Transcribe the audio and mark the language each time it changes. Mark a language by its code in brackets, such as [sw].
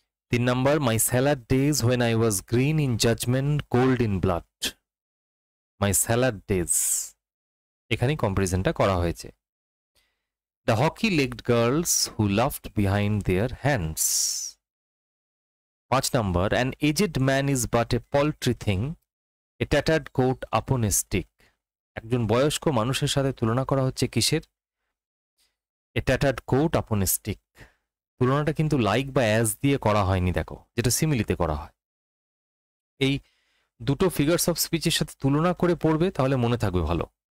[en] 3 number, my salad days when I was green in judgment cold in blood, my salad days, [bn] এখানেই কম্পারিজনটা করা হয়েছে। [en] The hockey-legged girls who laughed behind their hands. 5 number, an aged man is but a paltry thing, a tattered coat upon a stick. [bn] একজন বয়স্ক মানুষের সাথে তুলনা করা হচ্ছে কিসের? [en] a tattered coat upon a stick। [bn] তুলনাটা কিন্তু লাইক বা অ্যাজ দিয়ে করা হয়নি, দেখো, যেটা সিমিলিতে করা হয়। এই দুটো ফিগার্স অফ স্পিচের সাথে তুলনা করে পড়বে, তাহলে মনে থাকবে ভালো।